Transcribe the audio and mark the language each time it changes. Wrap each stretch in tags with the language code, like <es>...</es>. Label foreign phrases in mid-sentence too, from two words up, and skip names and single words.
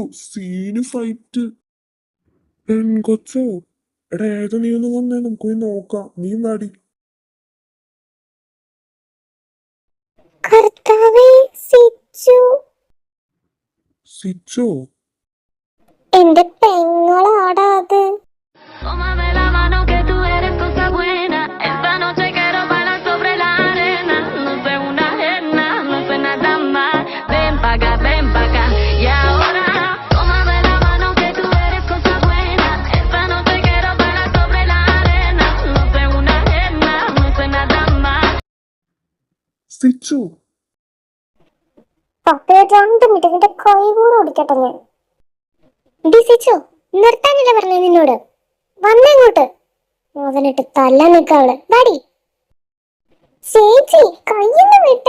<en>scene fight.</en> <ml>പെൺകൊച്ചോ? എടാ, ഏതാ നീ ഒന്ന് വന്നേ, നമുക്ക് പോയി നോക്കാം. നീ വാടി. കർത്താവേ, സിച്ചു. സിച്ചോ? എന്റെ പെങ്ങളാടാ അത്.</ml> <es>Tómame la mano que tú eres cosa buena. Esta noche quiero bailar sobre la arena. No soy una ajena, no soy nada más. Ven pa' acá, ven pa' acá. Y ahora, tómame la mano que tú eres cosa buena. Esta noche quiero bailar sobre la arena. No soy una ajena, no soy nada más.</es> <ml>സിച്ചോ? പപ്പയെ 2 മിനിറ്റ് നിന്റെ കൈ കൂടെ ഓടിക്കട്ടെ ഞാൻ. ഡി സിച്ചു, നിർത്താനല്ലേ പറഞ്ഞേ നിന്നോട്? വന്നങ്ങോട്ട്. അവനിട്ട് തല്ല നിൽക്കാവള്. വാടി. ചേച്ചി, കയ്യൊന്ന് വിട്ടെ.</ml>